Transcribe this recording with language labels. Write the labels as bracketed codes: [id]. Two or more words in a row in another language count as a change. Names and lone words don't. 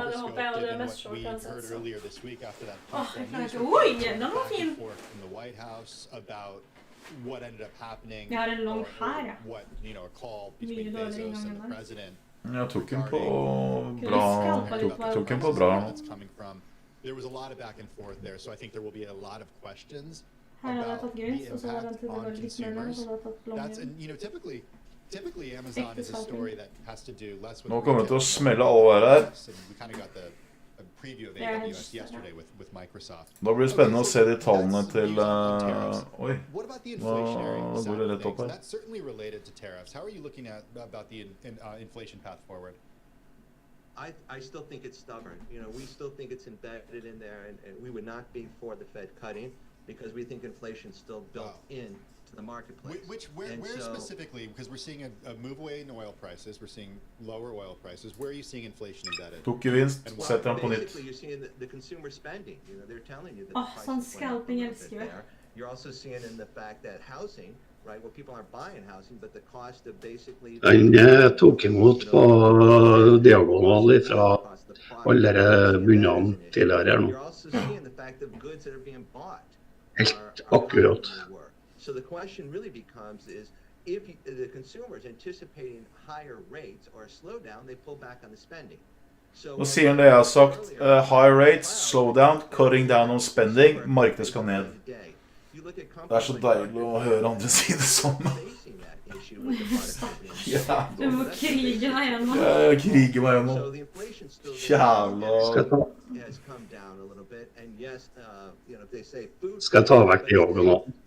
[no] Ja, det håper jeg, og det mest short uansett. Åh, jeg kan ikke. Oi, den var fin. Jeg har en lang her, ja. Mye dårlig inngang enn den. Jeg tok den på bra. Tok den på bra nå. [en] There was a lot of back and forth there, so I think there will be a lot of questions about the impact on consumers. That's, and you know, typically Amazon is a story that has to do less with. [no] Nå kommer det til å smelle alle her. [en] We kind of got a preview of AWS yesterday with Microsoft. [no] Da blir det spennende å se de tallene til oi. Nå går det rett opp her. [en] That's certainly related to tariffs. How are you looking at about the inflation path forward? I still think it's stubborn. You know, we still think it's embedded in there, and we would not be for the Fed cutting because we think inflation's still built in to the marketplace. Where specifically? Because we're seeing a move away in oil prices, we're seeing lower oil prices. Where are you seeing inflation embedded? [no] Tok gevinst, setter den på nytt. [en] Basically, you're seeing the consumer spending. You know, they're telling you that the prices went up a little bit there. You're also seeing in the fact that housing, right, well, people aren't buying housing, but the cost of basically. [no] Den tok imot på diagonal fra alle bunnene tidligere her nå. Helt akkurat. [en] So the question really becomes is if the consumers anticipating higher rates or a slowdown, they pull back on the spending. [no] Nå sier han det jeg har sagt, [en] high rates, slowdown, cutting down on spending, [no] markedet skal ned. Det så deilig å høre andre si det samme. Du må krige deg gjennom. Jeg kriger meg gjennom. Jævla. Skal jeg ta vekk diagonalen?